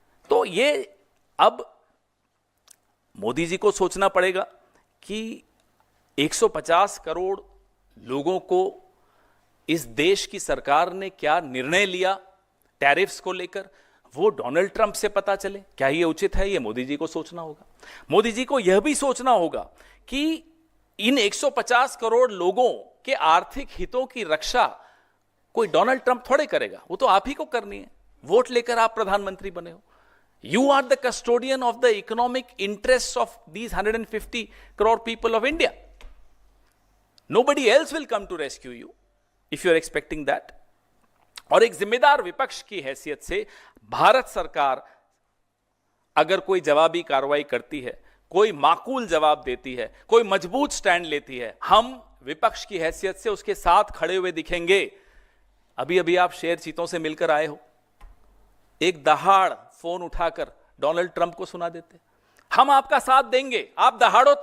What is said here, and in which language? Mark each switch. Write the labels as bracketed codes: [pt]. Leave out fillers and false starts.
[hi] तो ये अब मोदी जी को सोचना पड़ेगा कि 150 करोड़ लोगों को इस देश की सरकार ने क्या निर्णय लिया टैरिफ्स को लेकर, वो डोनाल्ड ट्रंप से पता चले। क्या ये उचित है? ये मोदी जी को सोचना होगा। मोदी जी को यह भी सोचना होगा कि इन 150 करोड़ लोगों के आर्थिक हितों की रक्षा कोई डोनाल्ड ट्रंप थोड़े करेगा, वो तो आप ही को करनी है। वोट लेकर आप प्रधानमंत्री बने हो। [en] You are the custodian of the economic interests of these 150 crore people of India. Nobody else will come to rescue you if you are expecting that. [hi] और एक जिम्मेदार विपक्ष की हैसियत से भारत सरकार अगर कोई जवाबी कार्रवाई करती है, कोई माकूल जवाब देती है, कोई मजबूत स्टैंड लेती है, हम विपक्ष की हैसियत से उसके साथ खड़े हुए दिखेंगे। अभी अभी आप शेर चीतों से मिलकर आए हो, एक दहाड़ फोन उठाकर डोनाल्ड ट्रंप को सुना देते, हम आपका साथ देंगे, आप दहाड़ो।